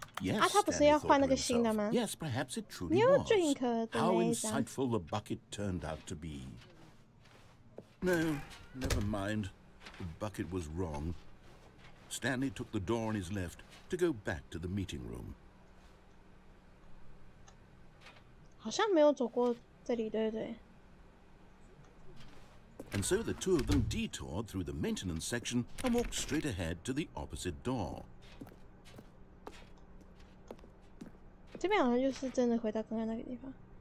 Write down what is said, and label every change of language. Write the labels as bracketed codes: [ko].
[en] Yes, Stanley thought to himself. Yes, perhaps it truly was. How insightful the bucket turned out to be. No, never mind. The bucket was wrong. Stanley took the door on his left to go back to the meeting room. [zh] 好像没有走过这里，对不对？ [en] And so the two of them detoured through the maintenance section and walked straight ahead to the opposite door. [zh] 这边好像就是真的回到刚刚那个地方。